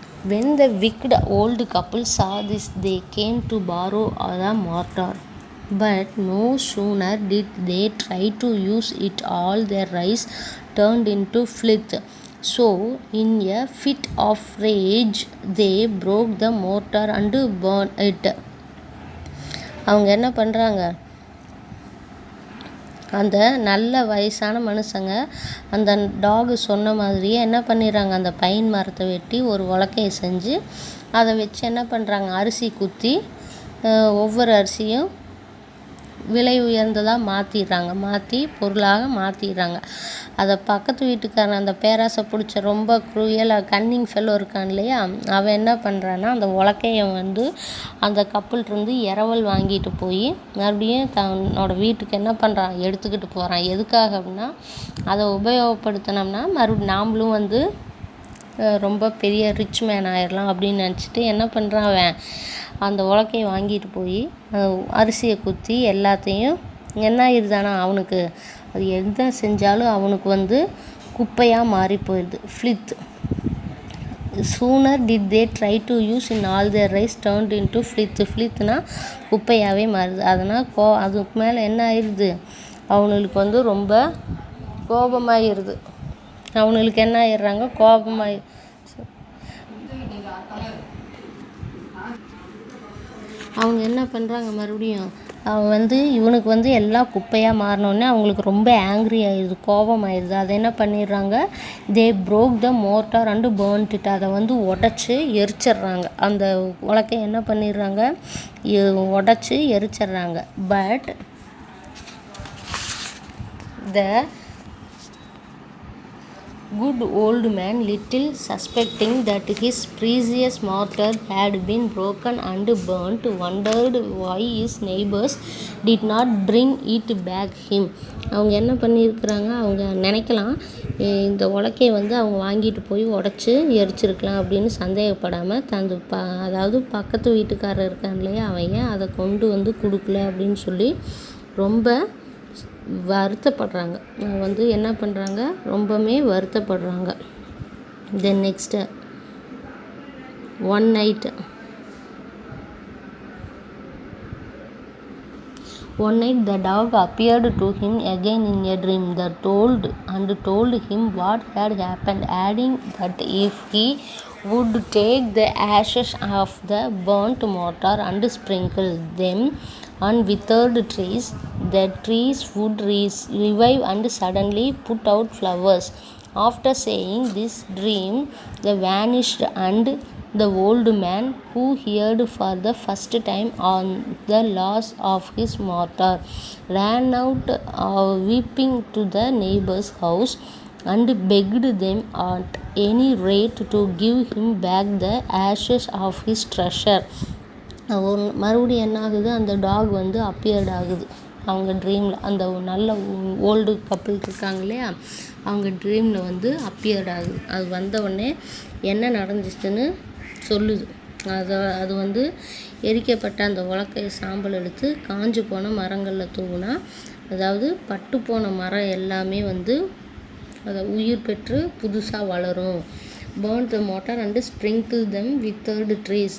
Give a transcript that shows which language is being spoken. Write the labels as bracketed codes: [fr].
[en] When the wicked old couple saw this, they came to borrow the mortar. But no sooner did they try to use it, all their rice turned into filth. So, in a fit of rage, they broke the mortar and burned it. [ta] அவங்க என்ன பண்ணுறாங்க, அந்த நல்ல வயசான மனுஷங்க அந்த dog சொன்ன மாதிரியே என்ன பண்ணிடுறாங்க, அந்த பைன் மரத்தை வெட்டி ஒரு உலக்கையை செஞ்சு அதை வச்சு என்ன பண்ணுறாங்க, அரிசி குத்தி ஒவ்வொரு அரிசியும் விலை உயர்ந்ததாக மாற்றி பொருளாக மாற்றிடுறாங்க. அதை பக்கத்து வீட்டுக்காரன் அந்த பேராசை பிடிச்ச ரொம்ப குரூயலாக கன்னிங் ஃபெல்லோ இருக்கான் இல்லையா, அவன் என்ன பண்ணுறான்னா அந்த உலக்கையை வந்து அந்த கப்புள்கிட்டருந்து இரவல் வாங்கிட்டு போய் மறுபடியும் தன்னோட வீட்டுக்கு என்ன பண்ணுறான், எடுத்துக்கிட்டு போகிறான். எதுக்காக அப்படின்னா அதை உபயோகப்படுத்தினோம்னா நாமளும் வந்து ரொம்ப பெரிய ரிச் மேன் ஆயிடலாம் அப்படின்னு நினச்சிட்டு என்ன பண்ணுறான், அவன் அந்த உலக்கையை வாங்கிட்டு போய் அரிசியை குத்தி எல்லாத்தையும் என்ன ஆயிடுதானா அவனுக்கு, அது எந்த செஞ்சாலும் அவனுக்கு வந்து குப்பையாக மாறி போயிடுது, ஃப்ளித். [en] Sooner did they try to use in all their rice turned into filth. [ta] Filthனா குப்பையாகவே மாறுது. அதனால் அதுக்கு மேலே என்ன ஆயிடுது, அவனுக்கு வந்து ரொம்ப கோபமாகிடுது. அவனுக்கு என்ன ஆயிடுறாங்க, கோபமாகி அவங்க என்ன பண்ணுறாங்க, மறுபடியும் அவன் வந்து இவனுக்கு வந்து எல்லாம் குப்பையாக மாறினோடனே அவங்களுக்கு ரொம்ப ஆங்க்ரி ஆயிடுது, கோபம் ஆயிடுது. அதை என்ன பண்ணிடுறாங்க, [en] they broke the motor and burnt it, [ta] அதை வந்து உடச்சி எரிச்சிட்றாங்க. அந்த உலக்கை என்ன பண்ணிடுறாங்க, உடச்சி எரிச்சிட்றாங்க. But [en] The good old man, little suspecting that his precious mortar had been broken and burnt, wondered why his neighbors did not bring it back him. [ta] அவங்க என்ன பண்ணியிருக்கிறாங்க, அவங்க நினைக்கலாம் இந்த உலக்கையை வந்து அவங்க வாங்கிட்டு போய் உடச்சி எரிச்சிருக்கலாம் அப்படின்னு சந்தேகப்படாமல் அதாவது பக்கத்து வீட்டுக்காரர் இருக்கான் இல்லையா, அவங்க அதை கொண்டு வந்து கொடுக்கல அப்படின்னு சொல்லி ரொம்ப வருத்தப்படுறாங்க. வந்து என்ன பண்ணுறாங்க, ரொம்பவுமே வருத்தப்படுறாங்க. [en] Then next one night the dog appeared to him again in a dream that told him what had happened, adding that if he would take the ashes of the burnt mortar and sprinkle them on withered trees, the trees would revive and suddenly put out flowers. After saying this dream, they vanished, and the old man, who heard for the first time on the loss of his mortar, ran out weeping to the neighbor's house and begged them at any rate to give him back the ashes of his treasure. [ta] மறுபடியும் என்ன ஆகுது, அந்த talk வந்து appeared ஆகுது அவங்க ட்ரீமில். அந்த நல்ல old couple இருக்காங்க இல்லையா, அவங்க ட்ரீமில் வந்து அப்பியர்ட் ஆகுது. அது வந்த உடனே என்ன நடந்துச்சுன்னு சொல்லுது. அது வந்து எரிக்கப்பட்ட அந்த உலக்கைய சாம்பல் எடுத்து காஞ்சு போன மரங்களில் தூவுனா, அதாவது பட்டு போன மரம் எல்லாமே வந்து அதை உயிர் பெற்று புதுசாக வளரும். [en] burn the mortar and sprinkle them withered trees.